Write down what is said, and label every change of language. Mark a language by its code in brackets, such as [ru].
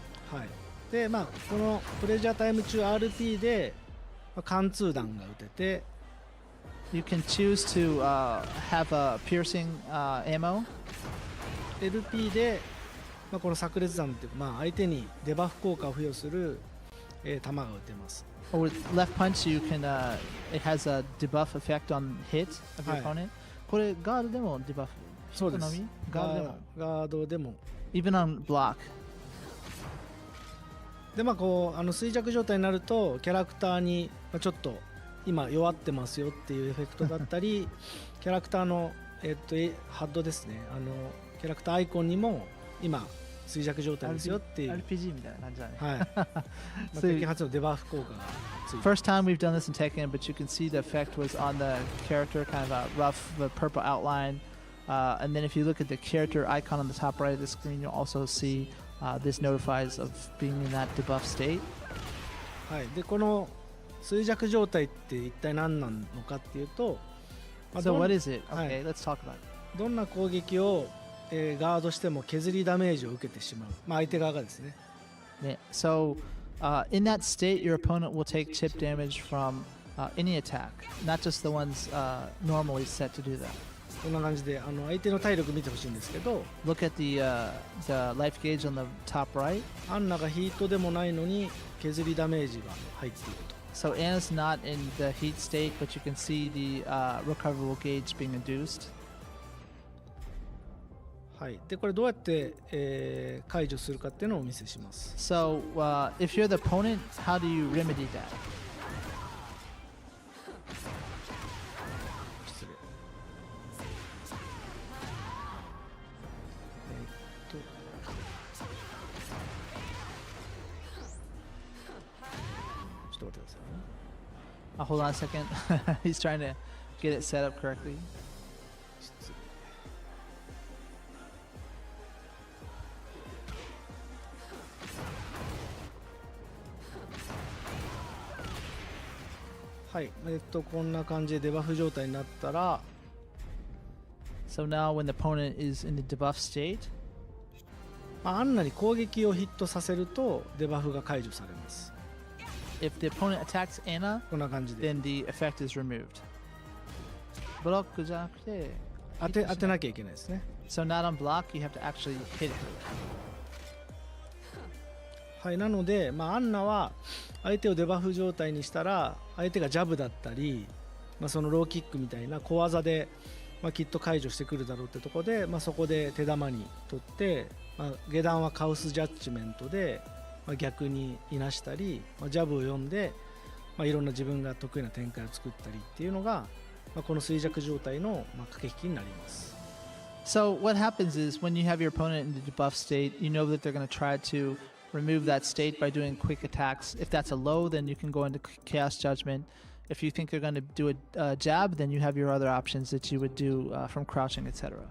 [ja] はい。で、このプレジャータイム中 RP で、貫通弾が撃てて、 [en] You can choose to have a piercing ammo. [ja] LP で、この炸裂弾っていうか、相手にデバフ効果を付与する、弾が撃てます。 [en] Or with left punch, you can it has a debuff effect on hit of your opponent. [ja] これガードでもデバフ。そうです。ガードでも。ガードでも。 [en] Even on block. [ja] で衰弱状態になるとキャラクターに、ちょっと今弱ってますよっていうエフェクトだったりキャラクターの、ハッドですね、キャラクターアイコンにも今衰弱状態ですよっていう RPG みたいな感じだね。はい。 Tekken 初のデバフ効果がついて。 [en] First time we've done this in Tekken, but you can see the effect was on the character, kind of a rough, the purple outline. And then if you look at the character icon on the top right of the screen, you'll also see this notifies of being in that debuff state. [ja] はい。でこの衰弱状態って一体何なのかっていうと、 [en] So what is it? Okay, let's talk about it. [ja] どんな攻撃をガードしても削りダメージを受けてしまう、相手側がですね。 [en] So, in that state, your opponent will take chip damage from any attack, not just the ones normally set to do that. [ja] こんな感じで相手の体力見てほしいんですけど、 [en] Look at the life gauge on the top right. [ja] アンナがヒートでもないのに削りダメージが入っていると。 [en] So Anna's not in the heat state, but you can see the recoverable gauge being induced. [ja] はい、でこれどうやって、解除するかっていうのをお見せします。 [en] So, if you're the opponent, how do you remedy that? [ja] 失礼。ちょっと待ってくださいね。 [en] Hold on a second. He's trying to get it set up correctly. [ja] 失礼。はい、こんな感じでデバフ状態になったら、 [en] So now when the opponent is in the debuff state, [ja] アンナに攻撃をヒットさせるとデバフが解除されます。 [en] if the opponent attacks Anna, [ja] こんな感じで [en] then the effect is removed. [ja] ブロックじゃなくて当てなきゃいけないですね。 [en] So not on block, you have to actually hit her. [ja] はい、なので、アンナは相手をデバフ状態にしたら相手がジャブだったり、そのローキックみたいな小技で、きっと解除してくるだろうってところで、そこで手玉に取って、下段はカウスジャッジメントで、逆にいなしたり、ジャブを読んで、いろんな自分が得意な展開を作ったりっていうのが、この衰弱状態の、駆け引きになります。 [en] So what happens is when you have your opponent in the debuff state, you know that they're going to try to remove that state by doing quick attacks. If that's a low, then you can go into Chaos Judgment. If you think they're going to do a jab, then you have your other options that you would do from crouching, etc.